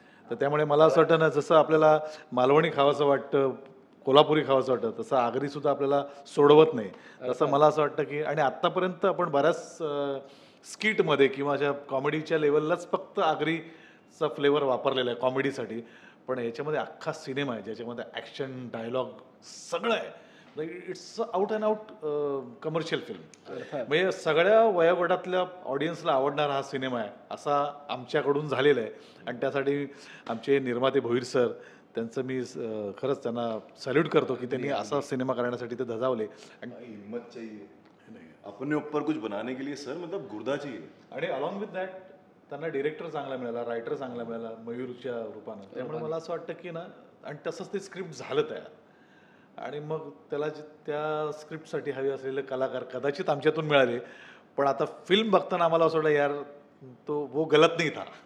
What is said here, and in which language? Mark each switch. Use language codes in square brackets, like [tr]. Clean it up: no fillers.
[mr] तर त्यामुळे मला असं वाटतं ना, जसं आपल्याला मालवणी खावाचं वाटतं, कोल्हापुरी खावाचं वाटतं, तसं आगरीसुद्धा आपल्याला सोडवत नाही. तसं मला असं वाटतं की, आणि आत्तापर्यंत आपण बऱ्याच स्किटमध्ये किंवा अशा कॉमेडीच्या लेवललाच फक्त आगरीचा फ्लेवर वापरलेला आहे कॉमेडीसाठी, पण याच्यामध्ये अख्खा सिनेमा आहे ज्याच्यामध्ये ॲक्शन, डायलॉग सगळं आहे. [en] It's out and out commercial film. [mr] म्हणजे सगळ्या वयोगटातल्या ऑडियन्सला आवडणारा हा सिनेमा आहे असा आमच्याकडून झालेला आहे. आणि त्यासाठी आमचे निर्माते भोईर सर, त्यांचं मी खरंच त्यांना सॅल्यूट करतो की त्यांनी असा सिनेमा करण्यासाठी ते धजावले. [hi] आणि हिम्मत चाहिए अपने ऊपर कुछ बनाने के लिए सर, मतलब गुर्दा चाहिए. [mr] आणि [en] along with that [mr] त्यांना डिरेक्टर चांगला मिळाला, रायटर चांगला मिळाला मयूरच्या रूपानं. त्यामुळे मला असं वाटतं की ना, आणि तसंच ते स्क्रिप्ट झालं तयार. आणि मग त्याला त्या स्क्रिप्टसाठी हवे असलेले कलाकार कदाचित आमच्यातून मिळाले, पण आता फिल्म बघताना आम्हाला असं वाटलं यार [hi] तो वो गलत नाही था.